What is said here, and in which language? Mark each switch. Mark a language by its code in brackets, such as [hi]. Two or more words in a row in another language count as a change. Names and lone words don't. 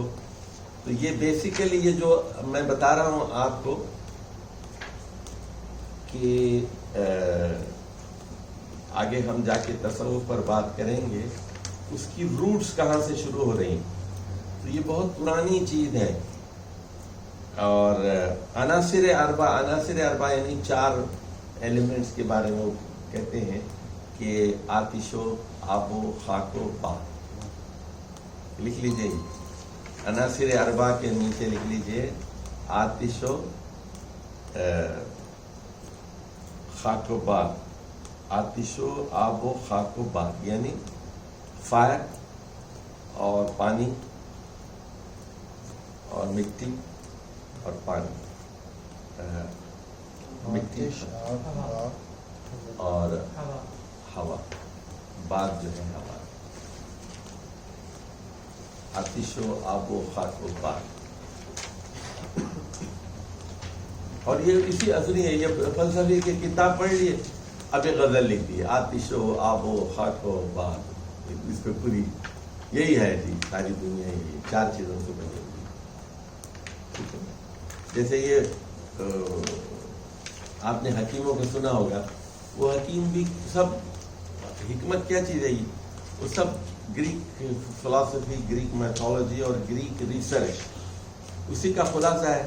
[ur] تو یہ بیسیکلی یہ جو میں بتا رہا ہوں آپ کو کہ آگے ہم جا کے تصوف پر بات کریں گے، اس کی روٹس کہاں سے شروع ہو رہی ہیں، تو یہ بہت پرانی چیز ہے۔ اور عناصر اربع یعنی 4 ایلیمنٹس کے بارے میں وہ کہتے ہیں کہ آتش و آب و خاک و پانی، لکھ لیجئے، عناصر اربع کے نیچے لکھ لیجئے آتش و خاک و باد، آتش و آب و خاک و باد، یعنی فائر اور پانی اور مٹی اور پانی، مٹی اور ہوا، باد جو ہے ہوا، آتش و آب و خاک و باد۔ اور یہ اسی اصلی ہے، یہ فلسفے کی کتاب پڑھ لیے، اب یہ غزل لکھ دی، آتش و آب و خاک و باد، اس پہ پوری یہی ہے جی، ساری دنیا یہی 4 چیزوں سے بنی ہوئی. ٹھیک ہے. جیسے یہ آپ نے حکیموں کو سنا ہوگا، وہ حکیم بھی سب حکمت کیا چیز ہے یہ؟ وہ سب [en] Greek philosophy, Greek mythology [ur] اور [en] Greek research [ur] اسی کا خلاصہ ہے.